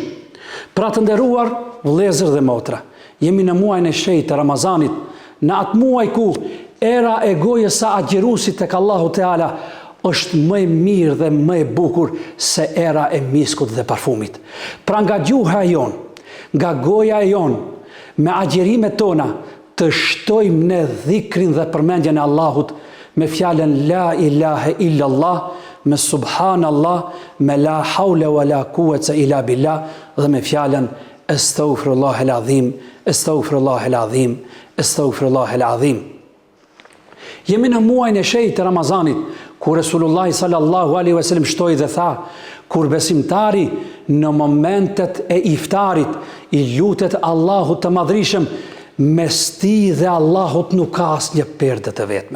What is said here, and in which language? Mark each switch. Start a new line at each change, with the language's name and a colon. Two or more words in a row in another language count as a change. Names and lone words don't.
Albanian: Pra të nderuar vëllezër dhe motra, jemi në muajin e shenjtë të Ramazanit, në atë muaj ku era e gojës së agjëruesit tek
Arabic: الله تعالى
Albanian: është më e mirë dhe më e bukur se era e miskut dhe parfumit. Pra nga gjuha e jonë, nga goja e jonë, me agjerimet tona, të shtojmë në dhikrin dhe përmendjen e Allahut me fjalën
Arabic: لا إله إلا الله,
Albanian: me subhanallah, me
Arabic: لا حول ولا قوة إلا بالله
Albanian: dhe me fjalën
Arabic: أستغفر الله العظيم, أستغفر الله العظيم, أستغفر الله العظيم.
Albanian: Jemi në muajin e shenjtë të Ramazanit, Kur Resulullah
Arabic: صلى الله عليه وسلم
Albanian: shtoi dhe tha, kur besimtari në momentet e iftarit i lutet Allahut të Madhrishëm, mes ti dhe Allahut nuk ka asnjë perde të vetme.